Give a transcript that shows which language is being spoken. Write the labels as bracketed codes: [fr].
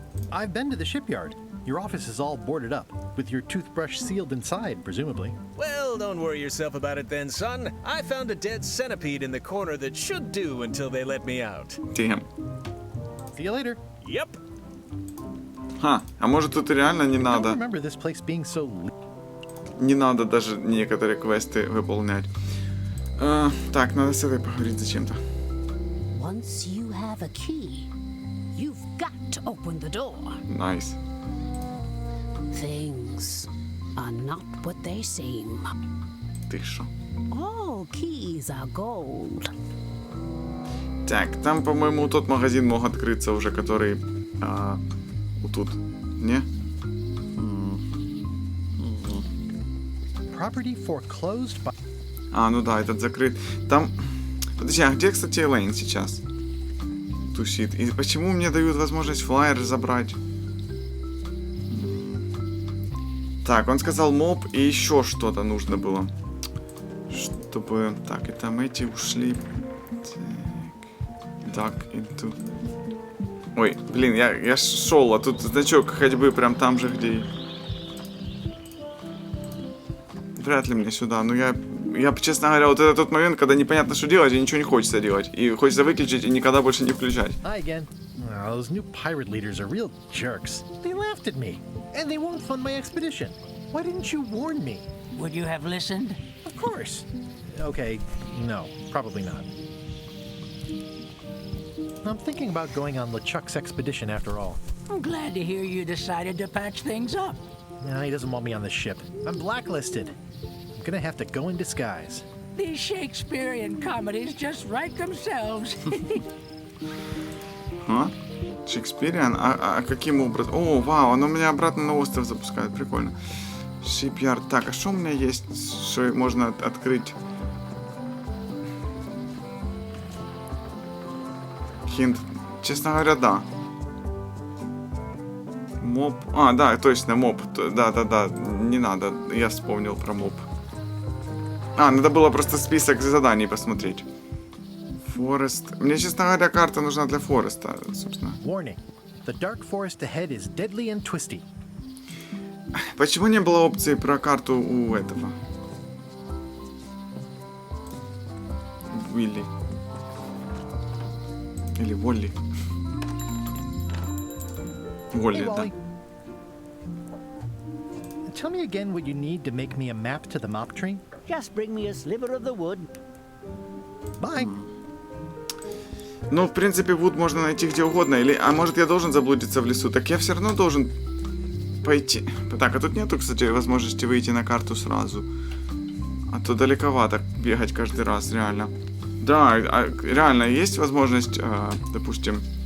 [en] I've been to the shipyard. Your office is all boarded up, with your toothbrush sealed inside, presumably. Well, don't worry yourself about it then, son. I found a dead centipede in the corner that should do until they let me out. Damn. See you later. Yep. [ru] А может тут реально не [en] I don't [ru] надо? [en] remember this place being so... [ru] Не надо даже некоторые квесты выполнять. Так, надо с этой поговорить зачем-то. [en] Once you have a key, you've got to open the door. Nice. Things are not what they seem. [ru] Ты шо? [en] All keys are gold. [ru] Так, там, по-моему, тот магазин мог открыться уже, который... вот тут. Не? [en] Property foreclosed by... [ru] А, ну да, этот закрыт. Там... Подожди, а где, кстати, Элейн сейчас тусит? И почему мне дают возможность флаер забрать? Так, он сказал моб и еще что-то нужно было. Чтобы... Так, и там эти ушли. Так, [en] into... [ru] Ой, блин, я шел, а тут значок ходьбы прям там же, где... Вряд ли мне сюда, но я, честно говоря, вот это тот момент, когда непонятно, что делать, и ничего не хочется делать. И хочется выключить, и никогда больше не включать. [en] Hi again. Oh, those new pirate leaders are real jerks. They laughed at me, and they won't fund my expedition. Why didn't you warn me? Would you have listened? Of course. Okay, no, probably not. I'm thinking about going on LeChuck's expedition after all. I'm glad to hear you decided to patch things up. No, he doesn't want me on the ship. I'm blacklisted. I'm gonna have to go in disguise. These Shakespearean comedies just write themselves. [ru] А? Шекспириан? А каким образом? О, вау, оно меня обратно на остров запускает. Прикольно. Шипьярд. Так, а что у меня есть, что можно открыть? Хинт. Честно говоря, да. Моб. А, да, точно, моб. Да. Не надо. Я вспомнил про моб. А, надо было просто список заданий посмотреть. Форест. Мне, честно говоря, карта нужна для Фореста, собственно. [en] Warning. The dark forest ahead is deadly and twisty. [ru] Почему не было опции про карту у этого? Уилли. Или Волли. Волли, да. [en] Tell me again what you need to make me a map to the mop tree. Just bring me a sliver of the wood. Bye. [ru] Ну, в принципе, вуд можно найти где угодно. Или, а может, я должен заблудиться в лесу? Так я все равно должен пойти. Так, а тут нету, кстати, возможности выйти на карту сразу. А то далековато бегать каждый раз, реально. Да, реально есть возможность, допустим...